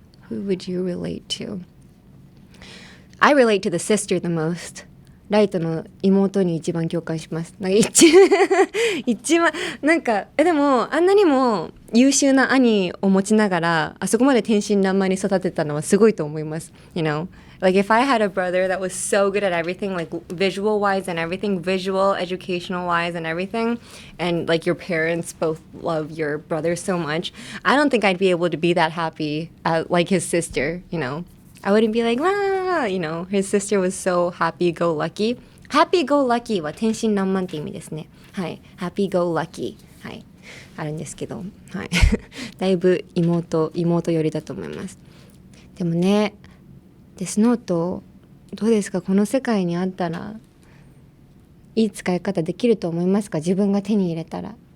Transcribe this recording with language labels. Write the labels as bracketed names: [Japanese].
[English] Who would you relate to? I relate to the sister the most. [Japanese] ライトの妹に一番共感します。なんか一番なんかでもあんなにも優秀な兄を持ちながらあそこまで天真爛漫に育てたのはすごいと思います。 [English] You know, like if I had a brother that was so good at everything, like visual wise and everything, visual, educational wise and everything, and like your parents both love your brother so much, I don't think I'd be able to be that happy like his sister, you know.I wouldn't be like, wow, you know, his sister was so happy-go-lucky. [Japanese] Happy-go-lucky は天真爛漫って意味ですね。はい。happy-go-lucky。 はい。あるんですけど、はい。だいぶ妹寄りだと思います。でもね、デスノート、どうですか？この世界にあったら、いい使い方できると思いますか？自分が手に入れたら。